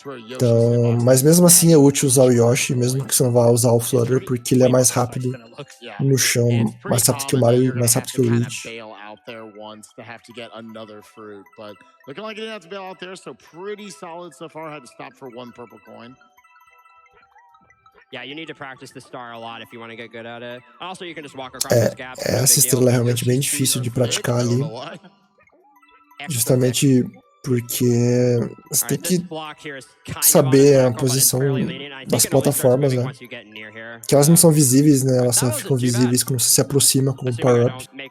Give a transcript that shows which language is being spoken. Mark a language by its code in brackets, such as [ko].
[pt] Então, mas mesmo assim é útil usar o Yoshi, mesmo que você não vá usar o flutter, porque ele é mais rápido no chão, mais rápido que o Mario, mais rápido que o Luigi. [en] To have to get another fruit, but looking like he didn't have to bail out there, so pretty solid so far. Had to stop for one purple coin. Yeah, you need to practice the star a lot if you want to get good at it. Also, you can just walk across this gap. [pt] Essa estrela é realmente bem difícil de praticar ali, justamente porque você tem que saber a posição das plataformas, né? Que elas não são visíveis, né? Elas só ficam visíveis quando você se aproxima com o power-up.